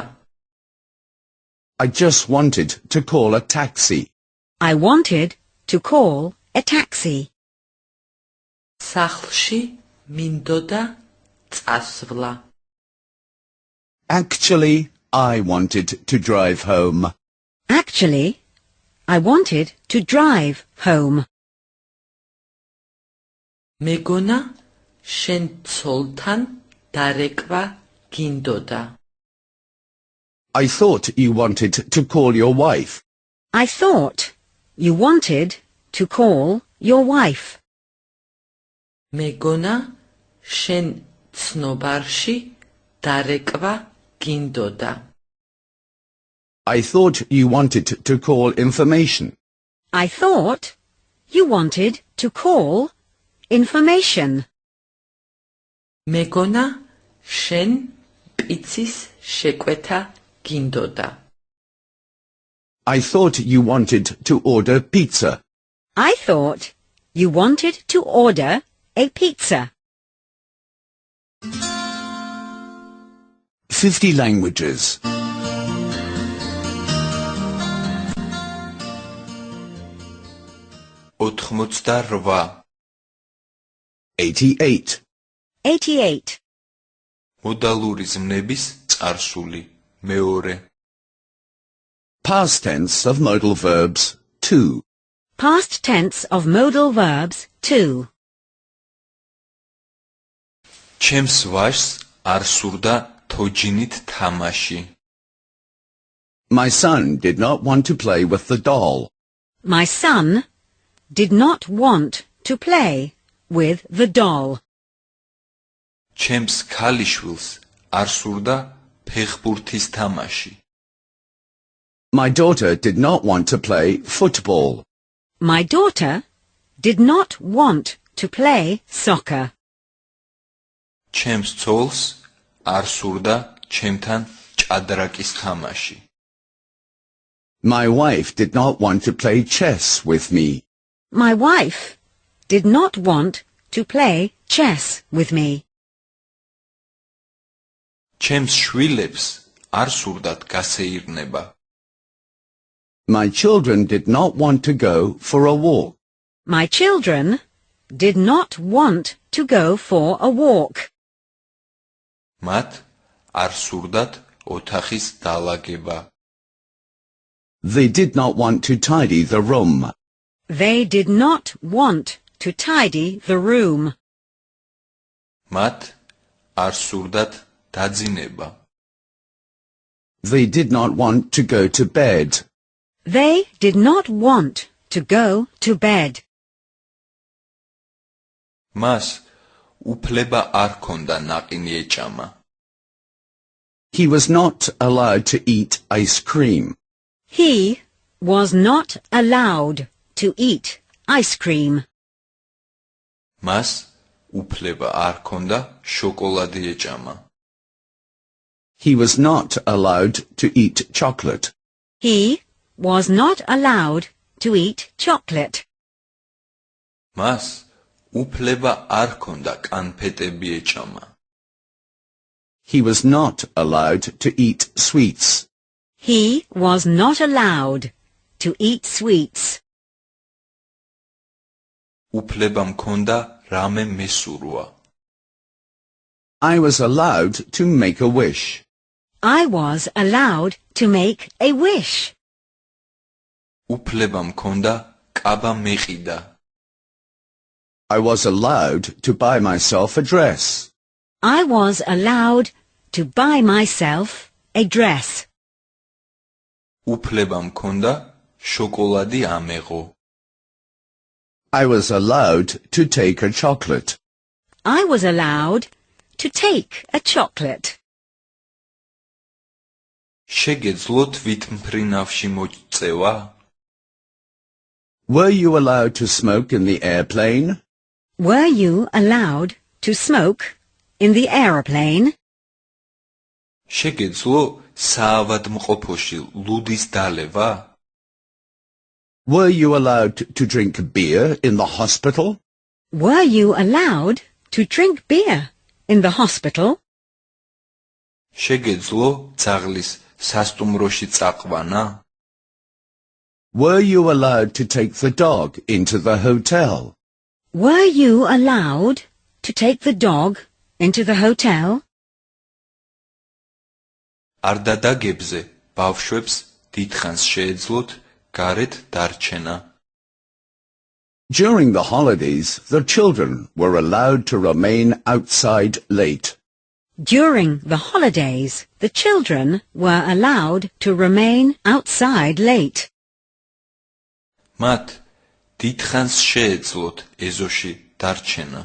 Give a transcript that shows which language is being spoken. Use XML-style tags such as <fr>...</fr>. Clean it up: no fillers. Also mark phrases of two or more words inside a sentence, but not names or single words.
<en>I just wanted to call a taxi. I wanted to call a taxi.</en> <ka>სახლში მინდოდა წასვლა.</ka> <en>Actually, I wanted to drive home. Actually, I wanted to drive home.</en> <ka>მეგონა შენ ცოლთან დარეკვა გინდოდა.</ka> <en>I thought you wanted to call your wife. I thought you wanted to call your wife.</en> <ka>მეგონა შენ ცნობარში დარეკვა გინდოდა.</ka> <en>I thought you wanted to call information. I thought you wanted to call information.</en> <ka>მეგონა შენ პიცის შეკვეთა გინდოდა.</ka> <en>I thought you wanted to order pizza. I thought you wanted to order a pizza. 50 languages. 88. 88. 88.</en> <ka>მოდალური ზმნების წარსული. მეორე.</ka> <en>Past tense of modal verbs 2. Past tense of modal verbs 2.</en> <ka>ჩემს ვაჟს არ სურდა თოჯინით თამაში.</ka> <en>My son did not want to play with the doll. My son did not want to play with the doll.</en> <ka>ჩემს ქალიშვილს არ სურდა ფეხბურთის თამაში.</ka> <en>My daughter did not want to play football. My daughter did not want to play soccer.</en> <ka>ჩემს ცოლს არ სურდა ჩემთან ჭადრაკის თამაში.</ka> <en>My wife did not want to play chess with me. My wife did not want to play chess with me.</en> <ka>ჩემს შვილებს არ სურდათ გასეირნება.</ka> <en>My children did not want to go for a walk. My children did not want to go for a walk.</en> <ka>მათ არ სურდათ ოთახის დალაგება.</ka> <en>They did not want to tidy the room. They did not want to tidy the room.</en> <ka>მათ არ სურდათ დაძინება.</ka> <en>They did not want to go to bed. They did not want to go to bed.</en> <ka>მას უფლება არ ჰქონდა ნაყინი ეჭამა.</ka> <en>He was not allowed to eat ice cream. He was not allowed to eat ice cream.</en> <ka>მას უფლება არ ჰქონდა შოკოლადი ეჭამა.</ka> <en>He was not allowed to eat chocolate. He was not allowed to eat chocolate.</en> <ka>მას უფლება არ ჰქონდა კანფეტები ეჭამა.</ka> <en>He was not allowed to eat sweets. He was not allowed to eat sweets.</en> <ka>უფლება მქონდა რამე მესურვა.</ka> <en>I was allowed to make a wish. I was allowed to make a wish.</en> <ka>უფლება მქონდა კაბა მეყიდა.</ka> <en>I was allowed to buy myself a dress. I was allowed to buy myself a dress.</en> <ka>უფლება მქონდა შოკოლადი ამეღო.</ka> <en>I was allowed to take a chocolate. I was allowed to take a chocolate.</en> <ka>შეგეძლოთ ვითმფრინავში მოწევა?</ka> <en>Were you allowed to smoke in the airplane? Were you allowed to smoke in the aeroplane?</en> <ka>შეგეძლო საავადმყოფოში ლუდის დალევა?</ka> <en>Were you allowed to drink beer in the hospital? Were you allowed to drink beer in the hospital?</en> <ka>შეგეძლო ძაღლის სასტუმროში წაყვანა?</ka> <en>Were you allowed to take the dog into the hotel? Were you allowed to take the dog into the hotel?</en> <ka>არ დადაგებზე ბავშვებს დიდხანს შეეძლოთ გარეთ დარჩენა.</ka> <en>During the holidays, the children were allowed to remain outside late. During the holidays, the children were allowed to remain outside late.</en> <ka>მათ დიდხანს შეეძლოთ ეზოში დარჩენა.</ka>